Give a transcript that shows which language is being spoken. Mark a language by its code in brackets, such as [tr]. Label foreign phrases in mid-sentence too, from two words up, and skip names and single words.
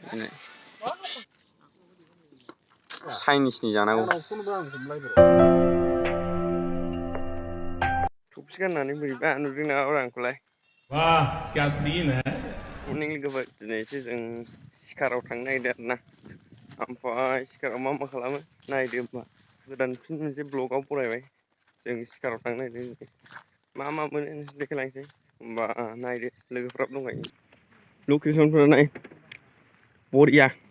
[brx] चाइनिसनि जानांगौ थफि गाननानै बोरैबा नुदों नामा आंखौलाय [hi] वाह क्या सीन है [brx] मर्निं लोगोफोर दिनैसो जों सिखाराव थांनो नागिरदों आरोना ओमफ्राय सिखाराव मा खालामो नायदो होमबा गोदान फिन मोनसे ब्लगाव फरायबाय जों सिखाराव थांनो नागिरदों मा मोनो नोंसोर देखायलांसै होमबा नायदो लोगोफ्राबो दंखायो लकेसनफोरा नाय बरिया